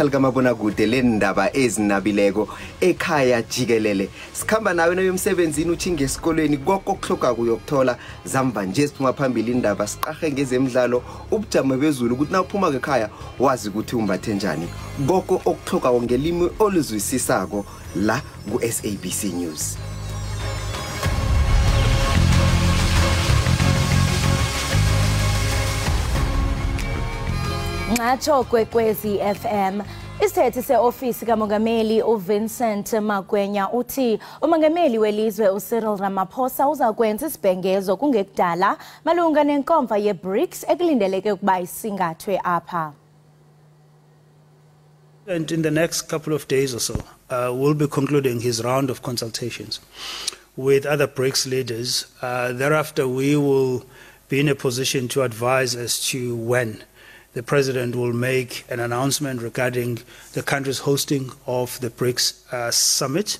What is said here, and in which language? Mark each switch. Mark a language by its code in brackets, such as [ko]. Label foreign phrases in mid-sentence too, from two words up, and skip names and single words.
[nr] likamabona kude lendaba ezinabileko ekhaya Jikelele sikhamba nawe noyomsebenzini uthinge esikolweni konke okuhloka kuyokuthola zamba nje siphuma phambili indaba siqahe ngezemidlalo ubujamo bezulu ukuthi na uphuma ekhaya wazi ukuthi umbathe njani konke okuhloka ngelimi oluzwisisako la ku SABC News. [xh] Ngatsho kwekwezi FM isithethi seofisi kamongameli uVincent Magwenya uthi umongameli welizwe uCyril Ramaphosa uzakwenza isibhengezo kungekudala malunga nenkomfa yeBRICS ekulindeleke ukuba isingathwe apha. [en] And in the next couple of days or so, we'll be concluding his round of consultations with other BRICS leaders. Thereafter, we will be in a position to advise as to when the President will make an announcement regarding the country's hosting of the BRICS summit.